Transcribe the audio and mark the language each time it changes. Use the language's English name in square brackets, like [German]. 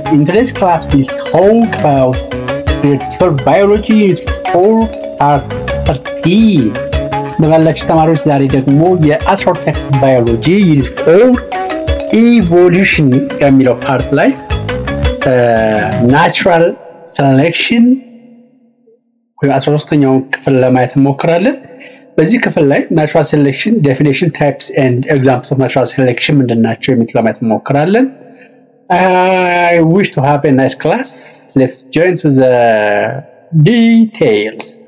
[English] In today's class, we'll talk about reactor biology is 4 part 13. [Amharic] በባላችሁ ተማሪዎች ዛሬ ደግሞ የአስሮቴክ ባዮሎጂ ዩኒት 4 ኢቮሉሽን የሚለው ፓርት ላይ ናቹራል ሴሌክሽን ወይ 13ኛው ክፍል ለማየት እንሞክራለን። በዚህ ክፍል ላይ ናቹራል ሴሌክሽን ዴፊኒሽን ታይፕስ ኤንድ ኤግዛምፕልስ ኦፍ ናቹራል ሴሌክሽን ምንድናቸው የሚሉት ለማየት እንሞክራለን። [English] I wish to have a nice class. Let's join to the details.